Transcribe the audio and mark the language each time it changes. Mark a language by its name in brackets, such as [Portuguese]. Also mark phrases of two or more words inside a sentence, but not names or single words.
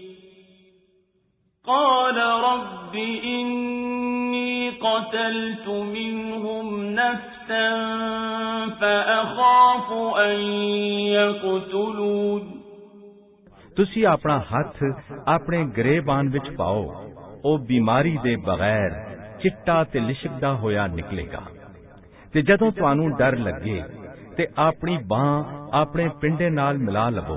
[Arabic] قال رب إني قتلت منهم نفسا فأخاف أن يقتلون. [Punjabi] تسی اپنا ہتھ اپنے گریبان وچ پاؤ، او بیماری دے بغیر چٹا تے لشکدا ہویا نکلے گا. تے جدوں تہانوں ڈر لگے تے اپنی بانہہ اپنے پنڈے نال ملا لوو.